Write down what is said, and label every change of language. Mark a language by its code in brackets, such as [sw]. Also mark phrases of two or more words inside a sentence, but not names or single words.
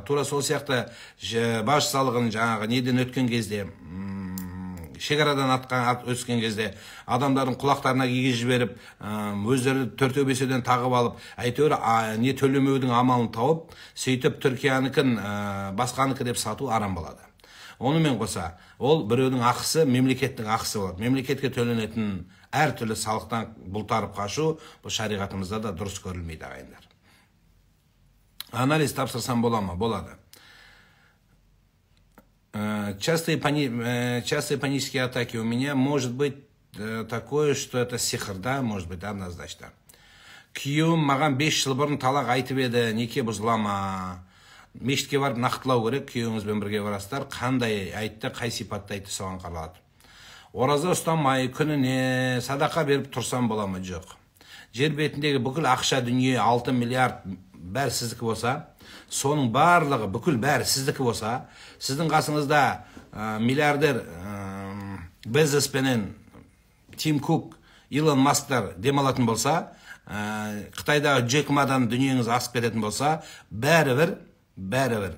[kk] Тура сол сияқты баж салығын жаңағы неден өткен кезде, шекарадан өскен кезде адамдардың құлақтарына киге жіберіп, өздері төртеу-бесеуден тағып алып, әйтеуір не төлемеудің амалын тауып, сөйтіп Түркияныкін басқаныкы деп сату арам болады. Онымен қоса, ол біреудің ақысы мемлекеттің ақысы болады. Мемлекетке төленетін әртүрлі салықтан бұлтарып қашу, бұл шариғатымызда да дұрыс көрілмейді ағайындар. Анализ тапсырсам бола ма? Болады. [ru] Частые панические атаки у меня, может быть такое, что это сихр, да, может быть, однозначно. [kk] Күйеуім маған 5 жыл бұрын талақ айтып еді, неке бұзыла ма? Мешітке барып нақтылау керек, күйеуіңізбен бірге барасыздар, қандай айтты, қай сипатты айтты, соған қаралады. Ораза ұстамай, күніне садақа беріп тұрсам бола ма? Жоқ. Жер бетіндегі бүкіл ақша дүние 6 миллиард бәрі сіздікі болса, соның барлығы бүкіл бәрі сіздікі болса, сіздің қасыңызда миллиардер Безос пенен Тим Кук, Илон Масктар демалатын болса, Қытайдағы Джек Мадан дүниеңіз асып кететін болса, бәрі бір.